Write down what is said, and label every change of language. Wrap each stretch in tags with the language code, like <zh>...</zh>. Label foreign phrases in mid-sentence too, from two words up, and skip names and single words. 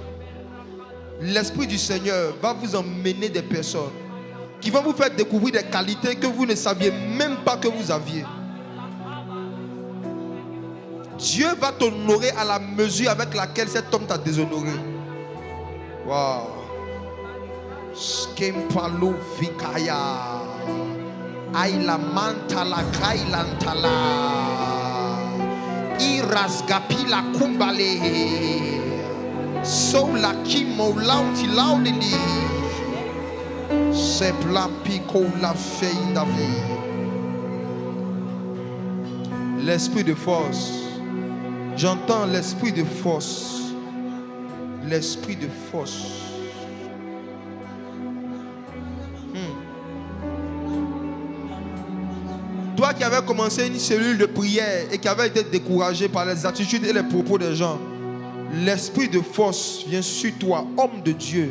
<fr>L'Esprit du Seigneur va vous emmener des personnes qui vont vous faire découvrir des qualités que vous ne saviez même pas que vous aviez. Dieu va t'honorer à la mesure avec laquelle cet homme t'a déshonoré. Waouh. Skempalo vikaya. Aila mantala kailantala. Irasgapila kumbale. Sola kimo launti launili. Sepla pico la fei d'avis. L'esprit de force. J'entends l'esprit de force. L'esprit de force. Toi qui avais commencé une cellule de prière et qui avait été découragé par les attitudes et les propos des gens, l'esprit de force vient sur toi, homme de Dieu.</fr>